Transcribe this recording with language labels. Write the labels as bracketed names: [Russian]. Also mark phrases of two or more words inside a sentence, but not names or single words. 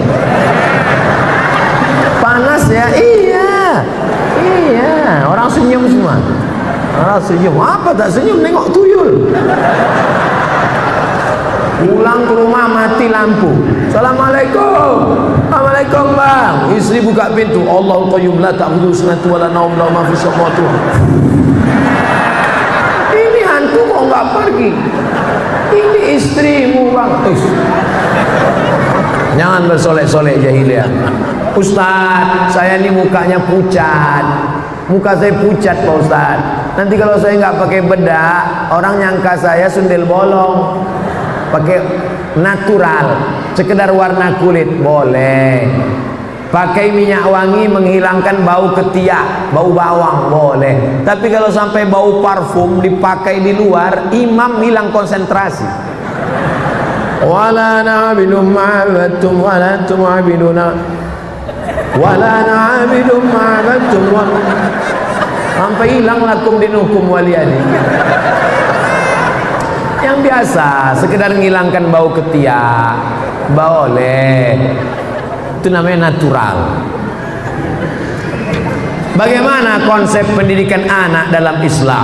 [Indonesian] Panas ya, iya, orang senyum semua. Orang senyum, apa tak senyum, nengok tuyul. Pulang ke rumah mati lampu. Assalamualaikum. Assalamualaikum bang. Istri buka pintu. [Arabic] الله القيوم لا تأخذه سنة ولا نوم له ما في السماوات. [Indonesian] Ini hantu nggak pergi. Ini istrimu bang. Jangan bersolek-solek jahiliyah. Ustaz, saya ini mukanya pucat. Muka saya pucat Pak Ustaz. Nanti kalau saya nggak pakai bedak, orang nyangka saya sundel bolong. Pakai natural, sekedar warna kulit boleh. Pakai minyak wangi menghilangkan bau ketiak, bau bawang boleh. Tapi kalau sampai bau parfum dipakai di luar, imam hilang konsentrasi. [Arabic] ولا نعبد ما عبدتم ولا أنتم عابدون ولا نعبد ما عبدتم [Indonesian] sampai hilang [Arabic] لكم دينكم ولي دين. [Indonesian] Yang biasa sekedar menghilangkan bau ketiak boleh, itu namanya natural. Bagaimana konsep pendidikan anak dalam Islam?